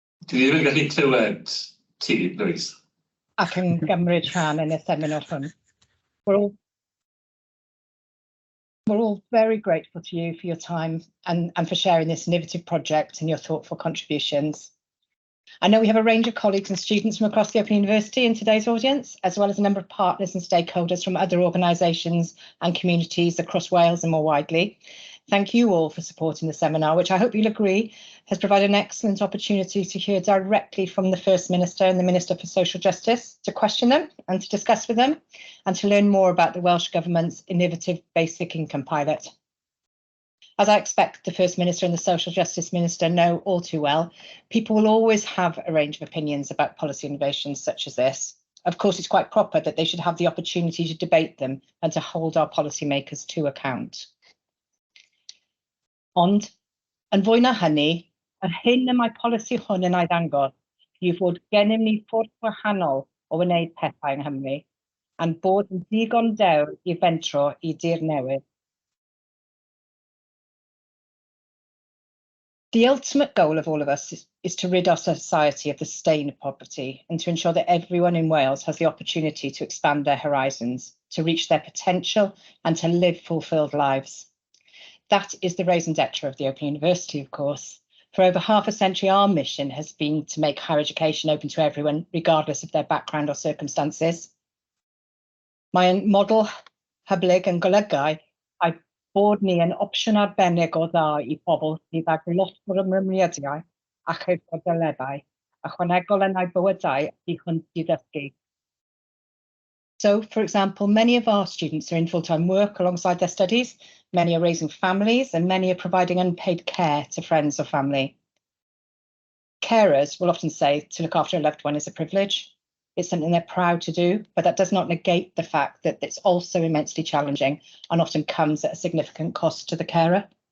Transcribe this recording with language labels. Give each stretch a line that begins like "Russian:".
Welsh: Dwi ddim yn gallu clywed ti, Louise. Ac yn gymryd rhan yn y seminar hwn.
English: We're all very grateful to you for your time and for sharing this innovative project and your thoughtful contributions. I know we have a range of colleagues and students from across the Open University in today's audience, as well as a number of partners and stakeholders from other organisations and communities across Wales and more widely. Thank you all for supporting the seminar, which I hope you'll agree has provided an excellent opportunity to hear directly from the First Minister and the Minister for Social Justice, to question them and to discuss with them, and to learn more about the Welsh Government's innovative basic income pilot. As I expect the First Minister and the Social Justice Minister know all too well, people will always have a range of opinions about policy innovations such as this. Of course, it's quite proper that they should have the opportunity to debate them and to hold our policymakers to account.
Welsh: Ond, yn fwy na hynny, yr hyn y mae polisi hwn yn ei ddangos yw fod gennym ni ffordd gwahanol o wneud pethau yng Nghymru, a'n bod yn digon dewr i fentro i dir newydd.
English: The ultimate goal of all of us is to rid our society of the stain of poverty and to ensure that everyone in Wales has the opportunity to expand their horizons, to reach their potential and to live fulfilled lives. That is the raison d'etre of the Open University, of course. For over half a century, our mission has been to make higher education open to everyone, regardless of their background or circumstances.
Welsh: Mae'n model hyblyg yn golygu bod ni yn opsiwn arbennig o dda i pobl sydd ag lot o'r ymrwymiadau a chyfodolebau, ychwanegol yn eu bywydau i hwnt i ddysgu.
English: So, for example, many of our students are in full-time work alongside their studies, many are raising families, and many are providing unpaid care to friends or family. Carers will often say to look after a loved one is a privilege. It's something they're proud to do, but that does not negate the fact that it's also immensely challenging and often comes at a significant cost to the carer.